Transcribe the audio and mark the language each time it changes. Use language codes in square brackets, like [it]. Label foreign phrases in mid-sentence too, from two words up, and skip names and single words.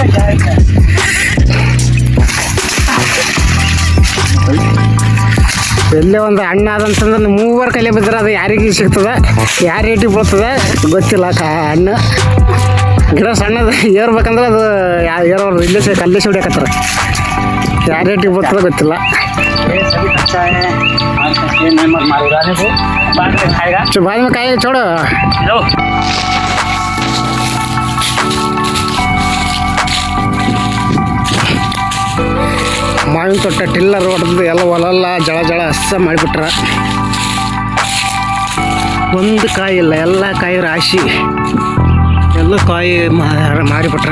[kn] ಎಲ್ಲೇ ಒಂದು ಹಣ್ಣು ಅದಂತಂದ್ರೆ ಮೂವರು ಕೈಲೇ ಬಿದ್ದರೆ ಅದು ಯಾರಿಗೆ ಸಿಗ್ತದೆ, ಯಾರು ರೇಟಿಗೆ ಬೀಳ್ತದೆ ಗೊತ್ತಿಲ್ಲ. ಹಣ್ಣು ಗಿಡ ಸಣ್ಣದು ಏರ್ಬೇಕಂದ್ರೆ ಅದು ಏರೋರು ಇಲ್ಲೇ ಕಲ್ಲೇ ಹೊಡಿಯಕತ್ತಾರೆ, ಯಾರು ರೇಟಿಗೆ ಬರ್ತದೆ ಗೊತ್ತಿಲ್ಲ. [hi] बाद में काहे छोड़ो. [kn] ಮಾವಿನ ತೊಟ್ಟ ಟಿಲ್ಲರ್ ಹೊಡೆದು ಎಲ್ಲ ಹೊಲ ಜಳ ಹಸ ಮಾಡಿಬಿಟ್ರ. ಒಂದು ಕಾಯಿ ಇಲ್ಲ, ಎಲ್ಲ ಕಾಯಿ ರಾಶಿ, ಎಲ್ಲ ಕಾಯಿ ಮಾರಿಬಿಟ್ರ.